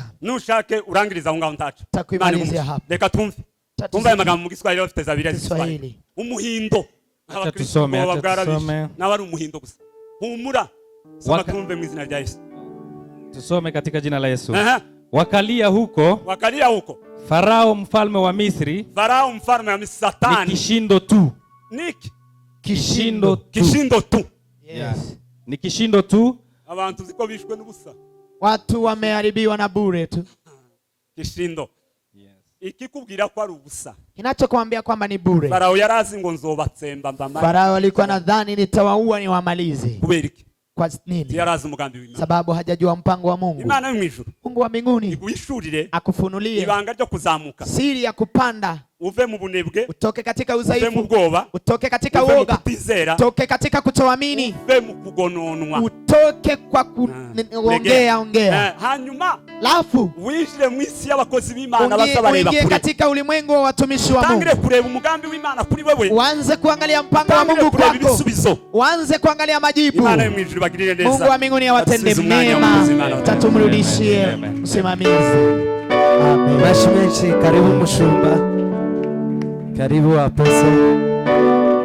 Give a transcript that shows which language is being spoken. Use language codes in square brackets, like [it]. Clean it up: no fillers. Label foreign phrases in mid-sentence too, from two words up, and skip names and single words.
[rn] Nushake urangiriza aho ngaho ntacu. [sw] Takwimalizia hapa. [rn] Reka twumve. Tumva amagambo mu Giswahili bafite zabira z'Iswahili. Umuhindo. [sw] Acha tusome. [rn] N'abari umuhindo gusa. Humura. Soma twumve mu izina rya Yesu. [sw] Tusome katika jina la Yesu. Wakalia huko. Farao mfalme wa Misri. Satani. Ni kishindo tu. Kishindo tu. Yes. Ni kishindo tu. [rn] Abantu ziko bishwe n'ubusa. [sw] Watu wameharibiwa na bure tu. Kishindo. Yes. [rn] Ikikubwira ko ari ubusa. [sw] Kinachokuambia kwamba ni bure. [rn] Farao yarazi ngo nzobatsemba mbamara. [sw] Farao alikuwa nadhani nitawaua ni wamalize. [rn] Kuberiki. [sw] Kwa nini? [rn] Yarazi umugambi w'Imana. [sw] Sababu hajajua mpango wa Mungu. [rn] Imana yo mwijuru. [sw] Mungu wa mbinguni. [rn] Iguhishurire. [sw] Akufunulie. [rn] Ibanga ryo kuzamuka. [sw] Siri ya kupanda. [rn] Uve mu bunebwe. [sw] Utoke katika udhaifu. [rn] Uve mu bwoba. [sw] Utoke katika uoga. Utoke katika kutoamini. [rn] Uve mu kugononwa. [sw] Utoke kwa ongea. [rn] Hanyuma. Lafu. Winjire mu isi y'abakozi b'Imana basabareba kure. [sw] Katika ulimwengu wa watumishi wa Mungu. [rn] Tangire kureba umugambi w'Imana kuri wewe. [sw] Uanze kuangalia mpango wa Mungu kwako. Uanze kuangalia majibu. [rn] Imana yo mwijuru bagirire neza. [sw] Mungu wa mbinguni awatende mema. Tatumrudishie msimamizi. Amen. [rn] Bashimeshe, [sw] karibu mshumba. Karibu apese.